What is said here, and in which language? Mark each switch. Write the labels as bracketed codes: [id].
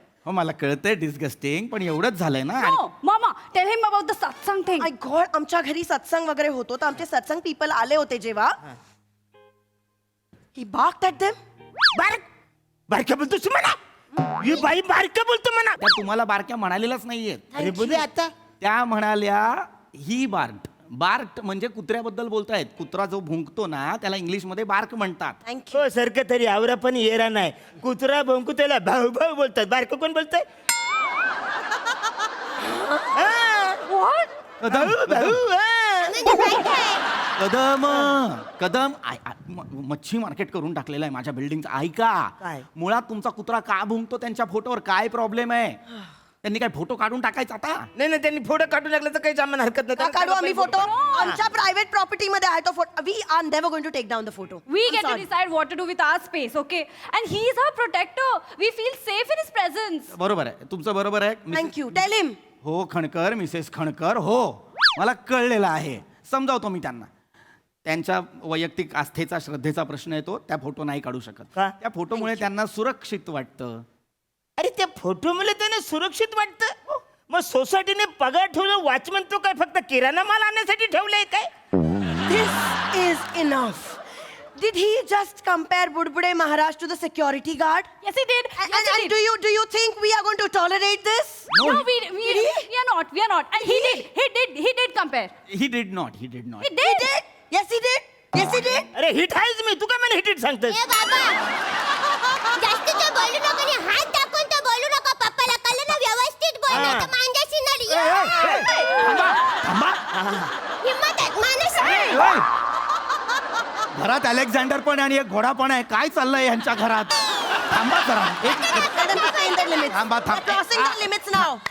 [mr] हो मला कळतंय डिस्गस्टिंग पण एवढंच झालंय ना [en] No, Mama, tell him about the satsang thing. My God, [mr] आमच्या घरी सत्संग वगैरे होतो तर आमचे सत्संग पीपल आले होते जेव्हा ही [en] barked at them. [mr] बारक्या बोलतोस म्हणा ही बाई बारक्या बोलतो म्हणा त्या तुम्हाला बारक्या म्हणालेल्याच नाहीयेत अरे बोले आता त्या म्हणाल्या ही बार्क म्हणजे कुत्र्याबद्दल बोलतायत कुत्रा जो भुंकतो ना त्याला इंग्लिश मध्ये बार्क म्हणतात. [en] Thank you. [mr] हो सारखं तरी आवरा पण येरा नाही कुत्रा भोंकू त्याला भाऊ भाऊ बोलतात बारक कोण बोलतंय कदम भाऊ म्हणजे काय काय कदम कदम मच्छी मार्केट करून टाकलेलं आहे माझ्या बिल्डिंगचं ऐका काय? मुळात तुमचा कुत्रा का भुंकतो त्यांच्या फोटोवर काय प्रॉब्लेम आहे त्यांनी काय फोटो काढून टाकायचा आता नाही नाही त्यांनी फोटो काढून टाकलं तर काही सामान हरकत का काढू आम्ही फोटो आमच्या प्रायव्हेट प्रॉपर्टी मध्ये आहे तो photo. [en] We are never going to take down the photo. We get to decide what to do with our space, okay? And he's our protector. We feel safe in his presence. [mr] बरोबर आहे तुमचं बरोबर आहे [en] Thank you. Tell him. [mr] हो खणकर Mrs खणकर हो मला कळलेलं आहे समजावतो मी त्यांना त्यांच्या वैयक्तिक आस्थेचा श्रद्धेचा प्रश्न येतो त्या फोटो नाही काढू शकत का? त्या फोटोमुळे त्यांना सुरक्षित वाटतं. अरे त्या फोटो मुळे त्याने सुरक्षित वाटतं मग सोसायटीने पगार ठेवलं वॉचमन तो काय फक्त किराणा माल आणण्यासाठी ठेवलंय काय [en] This is enough. Did he just compare Budbude Maharaj to the security guard? Yes, he did. And do you think we are going to tolerate this? No, we are not. We are not. And he did compare. He did not. He did. Yes, he did. Yes, he did. [mr] अरे hit आहेच मी, तू काय मला hit सांगतेस? ए बाबा जास्तीचं बोलू नका आणि हात दाखवून तर बोलू नका पप्पाला कळलं ना व्यवस्थित बोल नाही तर मांजाशी नडी थांबा. हिम्मत आहे मानस ओय. घरात अलेक्झांडर पण आणि एक घोडा पण आहे. काय चाललंय यांच्या घरात? थांबा जरा. [en] Let them define their limits. [mr] थांबा, थांब. [en] They're crossing their limits now.